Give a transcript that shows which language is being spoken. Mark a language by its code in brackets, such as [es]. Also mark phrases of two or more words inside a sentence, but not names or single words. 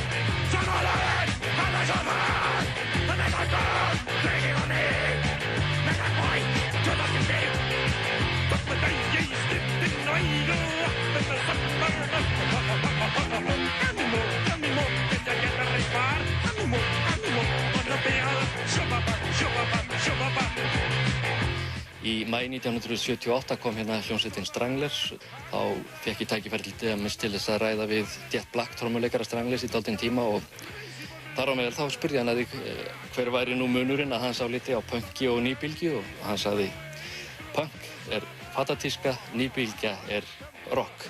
[en] Summer loving had me so fast. And met a girl crazy for me. Met a boy cute as can be. But the day you slipped in the eagle in the summer. Animal, did I get the right part? Animal, on the bell. Shubaba, shubaba, shubaba. [is] Í maí 1978 kom hérna hljómsveitin Stranglers. Þá fékk ég tækifæri til þess að ræða við Jet Black, trommuleikara Stranglers í dálítinn tíma og þar á meðal þá spurði hann að hver væri nú munurinn að hans áliti á punki og nýbylgju og hann sagði punk er fatatíska, nýbylgja er rock.